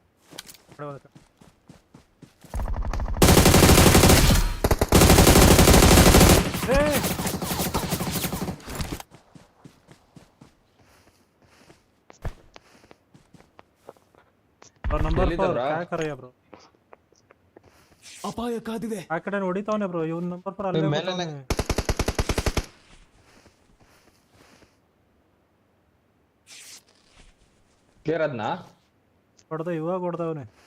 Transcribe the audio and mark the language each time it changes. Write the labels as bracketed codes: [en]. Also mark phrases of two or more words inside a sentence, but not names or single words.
[kn] ನಂಬರ್ ಎಲ್ಲಿದ್ದ 4 ಬ್ರೋ? [hi] क्या कर रहे हैं ब्रो? [kn] ಅಪಾಯ ಕಾದಿದೆ. ಆ ಕಡೆ ಹೊಡಿತಾವನೆ ಬ್ರೋ. ಇವನ್ ನಂಬರ್ 4 ಅಲ್ಲೇ ಮೇಲೆನೆ. ಕೂತವ್ನೆ. ಕ್ಲಿಯರ್ ಅದ್ನಾ? ಇವಾಗ ಹೊಡೆದವನೆ.